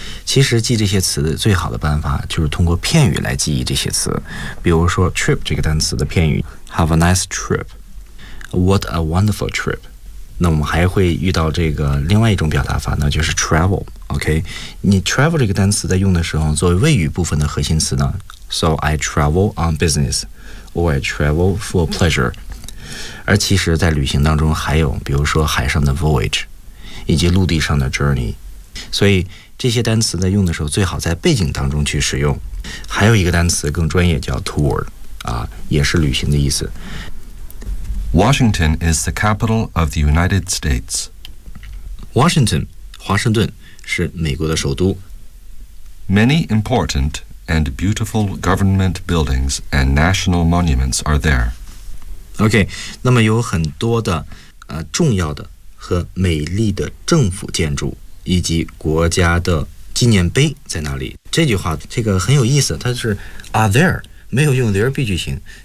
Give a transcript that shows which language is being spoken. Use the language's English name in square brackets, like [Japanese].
[Chinese] 其实记这些词的最好的办法就是通过片语来记忆这些词，比如说 trip 这个单词的片语 [English] have a nice trip, what a wonderful trip, [Chinese] 那我们还会遇到这个另外一种表达法呢，就是 travel。 OK， 你 travel 这个单词在用的时候，作为谓语部分的核心词呢， [English] So I travel on business or I travel for pleasure。 [Chinese] 而其实在旅行当中还有比如说海上的 voyage 以及陆地上的 journey。所以这些单词在用的时候最好在背景当中去使用。还有一个单词更专业叫 tour， 也是旅行的意思。 [English] Washington is the capital of the United States. [Chinese] Washington, 华盛顿, 是美国的首都。 [English] Many important and beautiful government buildings and national monuments are there. [Chinese] OK, 那么有很多的重要的和美丽的政府建筑以及国家的纪念碑在那里。这句话这个很有意思，它是 are there， 没有用there be句型。